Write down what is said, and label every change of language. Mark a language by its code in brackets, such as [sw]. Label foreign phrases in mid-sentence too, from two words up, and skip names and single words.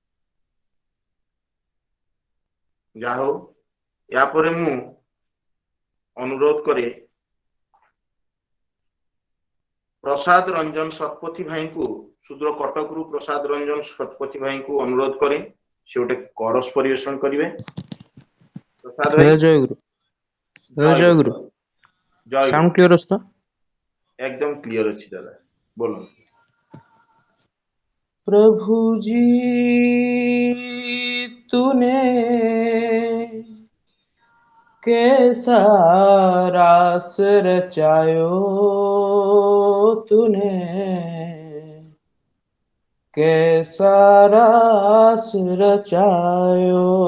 [or] ଯାହା ହଉ, ୟା ପରେ ମୁଁ ଅନୁରୋଧ କରେ ପ୍ରସାଦ ରଞ୍ଜନ ଶତପଥୀ ଭାଇଙ୍କୁ, ସୁଦୂର କଟକରୁ ପ୍ରସାଦ ରଞ୍ଜନ ଶତପଥୀ ଭାଇଙ୍କୁ ଅନୁରୋଧ କରେ ସେ ଗୋଟେ କରସ୍ ପରିବେଷଣ କରିବେ। ପ୍ରସାଦ ଭାଇ, ଜୟ ଗୁରୁ। ଜୟ ଗୁରୁ। ଜୟ ସାଉଣ୍ଡ ଗୁରୁ। କ୍ଲିୟର ଅଛି ତ? ଏକଦମ କ୍ଲିୟର ଅଛି ଦାଦା, ବୋଲ। [hi] प्रभु जी तूने कैसा रास रचायो, तूने कैसा रास रचायो।